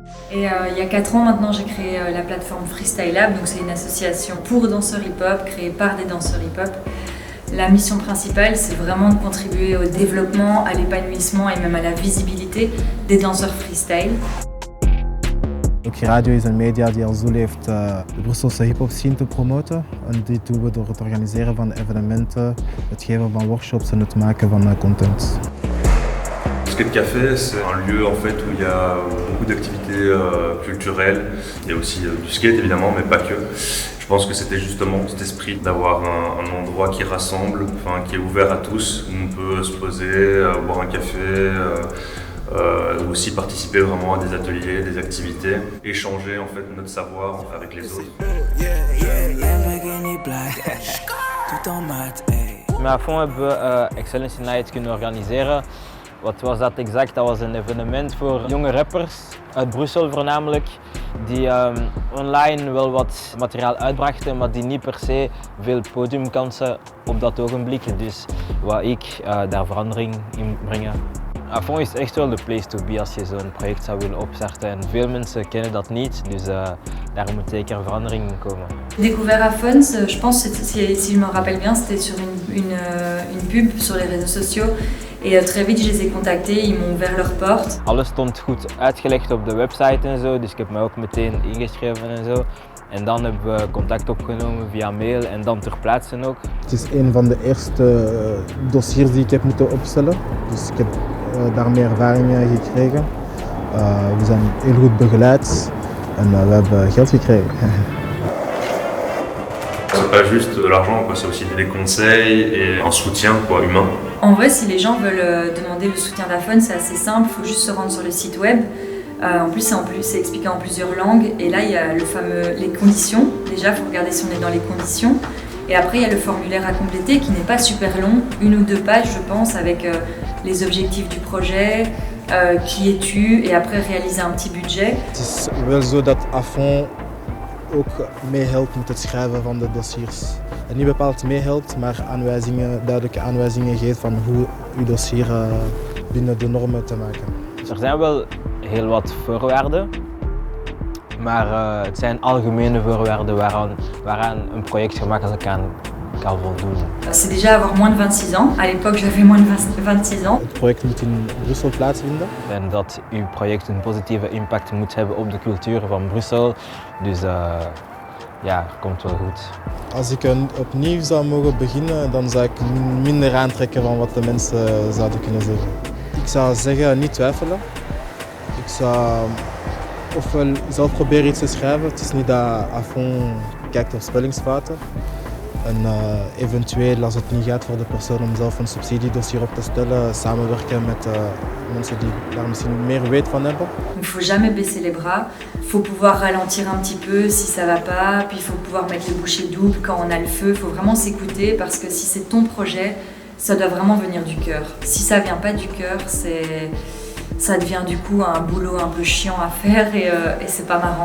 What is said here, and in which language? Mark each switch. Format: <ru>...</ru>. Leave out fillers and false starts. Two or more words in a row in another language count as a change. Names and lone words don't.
<fr>Et il y a 4 ans maintenant, j'ai créé la plateforme Freestyle Lab, donc c'est une association pour danseurs hip-hop, créée par des danseurs hip-hop. La mission principale, c'est vraiment de contribuer au développement, à l'épanouissement et même à la visibilité des danseurs freestyle.</fr> <nl>Ook radio is een media die als doel heeft de Brusselse hip-hop scene te promoten. En dit doen we door het organiseren van evenementen, het geven van workshops en het maken van content.</nl> <fr>Skate Café, c'est un lieu en fait où il y a beaucoup d'activités culturelles. Il y a aussi du skate évidemment, mais pas que. Je pense que c'était justement cet esprit d'avoir un endroit qui rassemble, enfin, qui est ouvert à tous, où on peut se poser, boire un café, ou aussi participer vraiment à des ateliers, des activités, échanger en fait notre savoir avec les autres.</fr> <nl>Met Afon hebben we Excellency Night kunnen organiseren. Wat was dat exact? Dat was een evenement voor jonge rappers uit Brussel voornamelijk, die online wel wat materiaal uitbrachten, maar die niet per se veel podiumkansen op dat ogenblik. Dus wou ik daar verandering in brengen. Afon is echt wel de</nl> <en>place to be</en> <nl>als je zo'n project zou willen opstarten en veel mensen kennen dat niet, dus daar moet zeker verandering in komen.</nl> <fr>J'ai découvert Afons, je pense, si je me rappelle bien, c'était sur une pub sur les réseaux sociaux. Et très vite, je les ai contactés, ils m'ont ouvert leurs portes.</fr> <nl>Alles stond goed uitgelegd op de website en zo, dus ik heb me ook meteen ingeschreven en zo. En dan hebben we contact opgenomen via mail en dan ter plaatse ook. Het is een van de eerste dossiers die ik heb moeten opstellen. Dus ik heb daar meer ervaring gekregen. We zijn heel goed begeleid en we hebben geld gekregen.</nl> <fr>C'est pas juste de l'argent, c'est aussi des conseils et un soutien humain. En vrai, si les gens veulent demander le soutien d'Afon, c'est assez simple, il faut juste se rendre sur le site web. En plus, c'est expliqué en plusieurs langues. Et là, il y a les conditions. Déjà, il faut regarder si on est dans les conditions. Et après, il y a le formulaire à compléter qui n'est pas super long, 1 ou 2 pages, je pense, avec les objectifs du projet, qui es-tu, et après réaliser un petit budget.</fr> <nl>Het is wel zo dat Afon ook meehelpt met het schrijven van de dossiers. En niet bepaald meehelpt, maar duidelijke aanwijzingen geeft van hoe uw dossier binnen de normen te maken. Er zijn wel heel wat voorwaarden, maar het zijn algemene voorwaarden waaraan een project gemakkelijk kan voldoen.</nl> <fr>C'est déjà avoir moins de 26 ans. À l'époque, j'avais moins de 26 ans.</fr> <nl>Het project moet in Brussel plaatsvinden. En dat uw project een positieve impact moet hebben op de cultuur van Brussel. Dus ja, komt wel goed. Als ik opnieuw zou mogen beginnen, dan zou ik minder aantrekken van wat de mensen zouden kunnen zeggen. Ik zou zeggen, niet twijfelen. Ik zou ofwel zelf proberen iets te schrijven. Het is niet dat Afon kijkt op spellingsfouten. En eventueel, als het niet gaat voor de persoon om zelf een subsidiedossier op te stellen, samenwerken met mensen die daar misschien meer weet van hebben.</nl> <fr>Il ne faut jamais baisser les bras. Il faut pouvoir ralentir un petit peu si ça va pas. Puis il faut pouvoir mettre les bouchées doubles quand on a le feu. Il faut vraiment s'écouter parce que si c'est ton projet, ça doit vraiment venir du cœur. Si ça vient pas du cœur, ça devient du coup un boulot un peu chiant à faire et c'est pas marrant.</fr>